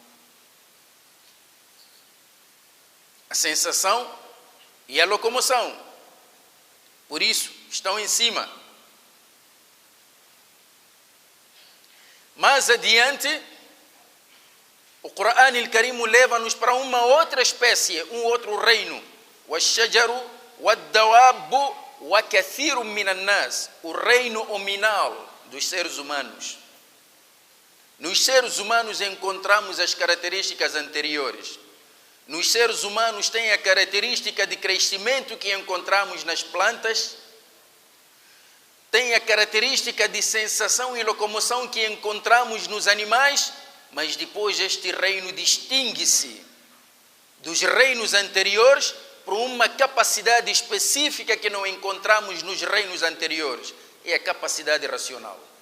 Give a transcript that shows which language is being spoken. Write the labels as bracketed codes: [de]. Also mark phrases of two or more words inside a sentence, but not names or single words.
[pt] A sensação e a locomoção. Por isso, estão em cima. Mais adiante, o Corão Al-Karim leva-nos para uma outra espécie, um outro reino. [ar] والشجر والدواب وكثير من الناس, [pt] o reino hominal dos seres humanos. Nos seres humanos encontramos as características anteriores. Nos seres humanos tem a característica de crescimento que encontramos nas plantas, tem a característica de sensação e locomoção que encontramos nos animais, mas depois este reino distingue-se dos reinos anteriores por uma capacidade específica que não encontramos nos reinos anteriores, é a capacidade racional.